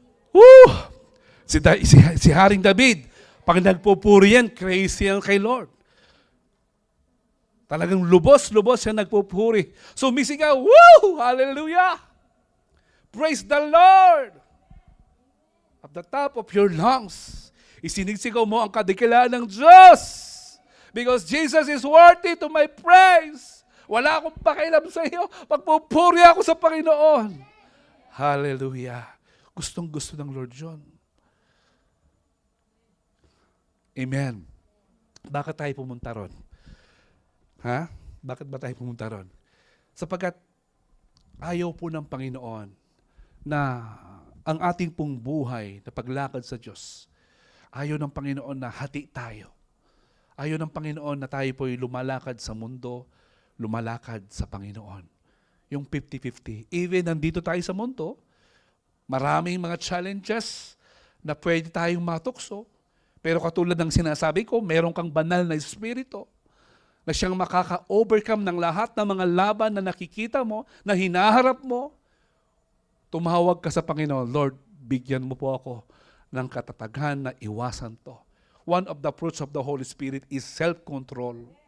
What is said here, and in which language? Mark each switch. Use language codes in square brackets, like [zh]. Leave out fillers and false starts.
[tl] Woo! Si Haring David, pag nagpupuri yan, crazy yan kay Lord. Talagang lubos-lubos siya nagpupuri. Sumisigaw, woo! Hallelujah! [en] Praise the Lord! At the top of your lungs, [tl] isinigsigaw mo ang kadikilaan ng Diyos. [en] Because Jesus is worthy to my praise. [tl] Wala akong pakialam sa iyo. Pagpupuri ako sa Panginoon. Hallelujah! Gustong-gusto ng Lord John. Amen. Bakit tayo pumunta ron? Ha? Bakit ba tayo pumunta ron? Sapagkat ayaw po ng Panginoon na ang ating pong buhay na paglakad sa Diyos, ayaw ng Panginoon na hati tayo. Ayaw ng Panginoon na tayo po'y lumalakad sa mundo, lumalakad sa Panginoon. Yung 50-50. Even nandito tayo sa mundo, maraming mga challenges na pwede tayong matukso. Pero katulad ng sinasabi ko, meron kang banal na espiritu na siyang makaka-overcome ng lahat ng mga laban na nakikita mo, na hinaharap mo. Tumawag ka sa Panginoon, Lord, bigyan mo po ako ng katataghan na iwasan to. [en] One of the fruits of the Holy Spirit is self-control.